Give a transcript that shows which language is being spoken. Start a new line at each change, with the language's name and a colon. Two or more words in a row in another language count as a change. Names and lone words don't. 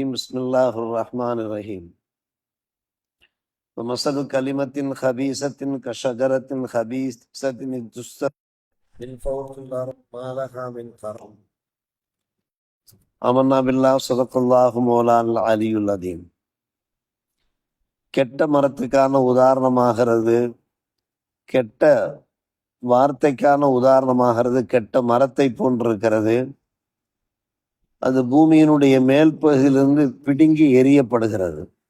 Arabic: بسم الله الرحمن الرحيم. ومثل كلمة خبيثة كشجرة خبيثة اجتثت من فوق الأرض ما لها من قرار. آمنا بالله صدق الله مولانا العلي العظيم.
Tamil: கெட்ட மரத்துக்கான உதாரணமாகிறது, கெட்ட வார்த்தைக்கான உதாரணமாகிறது கெட்ட மரத்தை போன்றிருக்கிறது. அது பூமியினுடைய மேல் பகுதியிலிருந்து பிடுங்கி எரியப்படுகிறது.